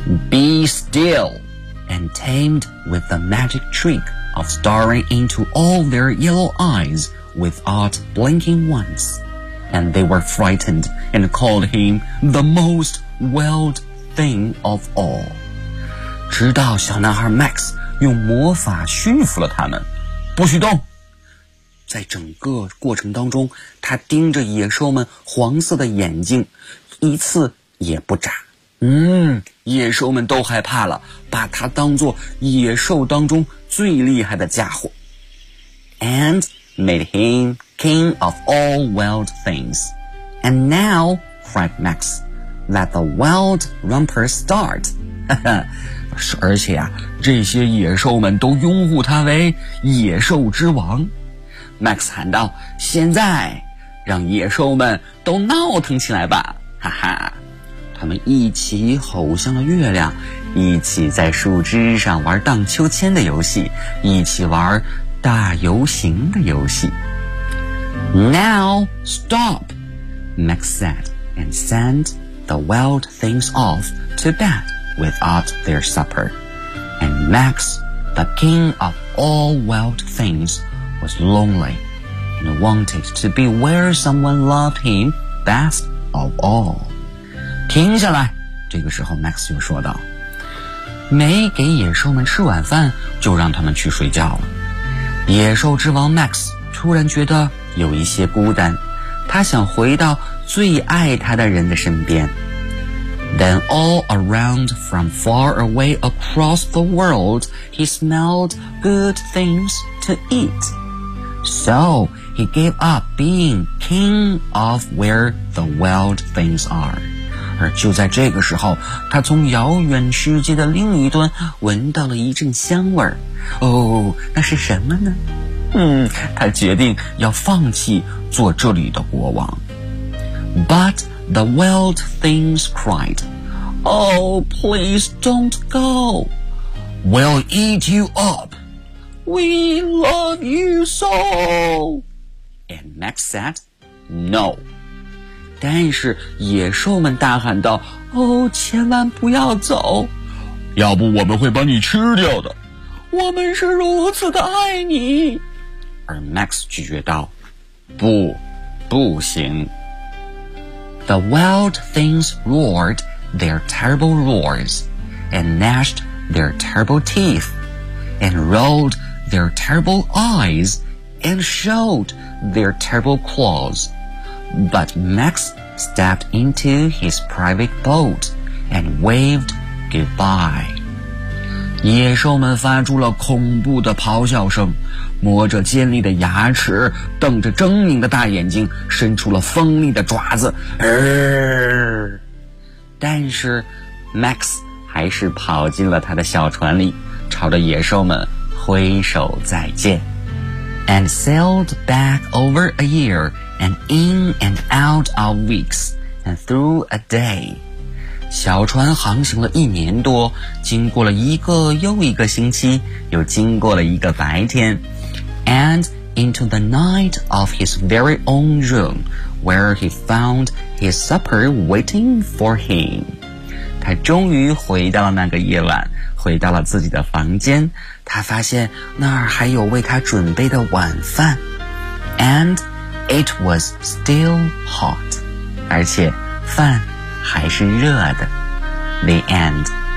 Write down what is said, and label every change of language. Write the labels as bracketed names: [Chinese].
[English] Be still and tamed with the magic trick of staring into all their yellow eyes without blinking once. And they were frightened and called him the most wild thing of all. [Chinese] 直到小男孩 Max 用魔法驯服了他们，不许动。在整个过程当中，他盯着野兽们黄色的眼睛，一次也不眨。野兽们都害怕了，把他当作野兽当中最厉害的家伙。 [English] And made him king of all wild things. And now, cried Max, let the wild romper start. [Chinese] 而且啊，这些野兽们都拥护他为野兽之王。 Max 喊道，现在让野兽们都闹腾起来吧，哈哈。他们一起吼向了月亮，一起在树枝上玩荡秋千的游戏，一起玩大游行的游戏。 [English] Now stop, Max said, and send the wild things off to bed without their supper. And Max, the king of all wild things,was lonely and wanted to be where someone loved him best of all. [Chinese] 停下来，这个时候 Max 就说道，没给野兽们吃晚饭就让他们去睡觉了。野兽之王 Max 突然觉得有一些孤单，他想回到最爱他的人的身边。 [English] Then all around from far away across the world he smelled good things to eatSo he gave up being king of where the wild things are. [Chinese] 而就在这个时候，他从遥远世界的另一端闻到了一阵香味儿。哦，那是什么呢？他决定要放弃做这里的国王。 [English] But the wild things cried, Oh, please don't go. We'll eat you up. We love you so! And Max said, no. [Chinese] 但是野兽们大喊道，哦，千万不要走。要不我们会把你吃掉的。我们是如此的爱你。而 Max 拒绝道，不，不行。 [English] The wild things roared their terrible roars, and gnashed their terrible teeth, and rolledTheir terrible eyes and showed their terrible claws. But Max stepped into his private boat and waved goodbye. [Chinese] 野兽们发出了恐怖的咆哮声，磨着尖利的牙齿，瞪着狰狞的大眼睛，伸出了锋利的爪子。但是 Max 还是跑进了他的小船里，朝着野兽们挥手再见。 [English] And sailed back over a year, and in and out of weeks, and through a day. [Chinese] 小船航行了一年多，经过了一个又一个星期，又经过了一个白天。 [English] And into the night of his very own room, where he found his supper waiting for him. [Chinese] 他终于回到了那个夜晚，回到了自己的房间，他发现那儿还有为他准备的晚饭。 [English] And it was still hot. [Chinese] 而且饭还是热的。 [English] The end.